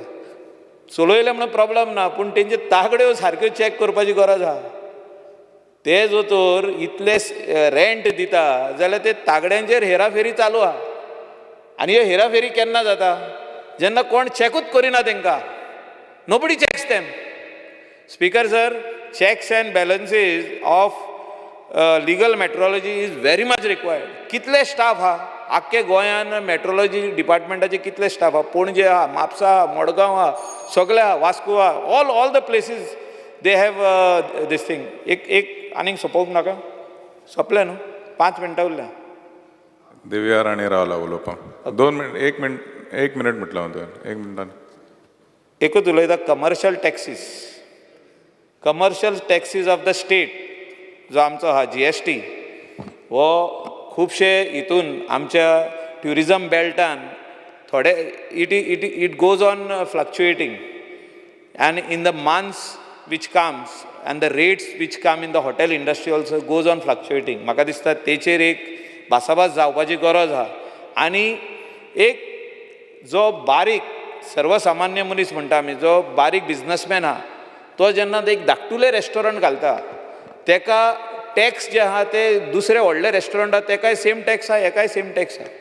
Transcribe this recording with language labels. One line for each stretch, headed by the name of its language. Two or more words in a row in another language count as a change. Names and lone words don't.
Konkani: चलयले म्हणून प्रॉब्लेम ना, पूण तेंचे तागड्यो सारक्यो चॅक करपाची गरज आहा. ते जो तर इतले रेंट दिता जाल्यार ते तागड्यांचेर हेराफेरी चालू आहा. आनी ह्यो हेराफेरी केन्ना जाता? जेन्ना कोण चॅकूच करिना तेंकां.
English: Nobody checks them. Speaker sir, checks and balances of legal metrology is very much required.
Konkani: कितले स्टाफ हा आख्खे गोंयान मेट्रोलॉजी डिपार्टमेंटाचे कितले स्टाफ हा? पणजे हा, म्हापसा हा, मडगांव हा, सगळे हा, वास्को हा,
English: all the places they have this thing.
Konkani: एक आनीक सोंपोवंक नाका? सोंपलें न्हू? 5 मिनटां उरल्या. दिव्या राणी रावला उलोवपाक. 2 मिनट, 1 मिनट म्हटलं हांव तुवें. 1 मिनटान. एकूच उलयता.
English: Commercial taxes, commercial taxes of the state
Konkani: जो आमचो आहा GST हो खुबशे हितून आमच्या ट्युरिजम बेल्टान थोडे
English: it goes on fluctuating and in the months which comes and the rates which come in the hotel industry also goes on fluctuating.
Konkani: म्हाका दिसता तेचेर एक भासाभास जावपाची गरज आहा. आनी एक जो बारीक सर्वसामान्य मनीस म्हणटा आमी, जो बारीक बिझनसमॅन आहा, तो जेन्ना एक धाकटुलें रेस्टॉरंट घालता तेका टॅक्स जे आहा ते दुसरे व्हडले रेस्टॉरंट आहा तेकाय
English: same tax
Konkani: आहा, हेकाय
English: same tax
Konkani: आहा.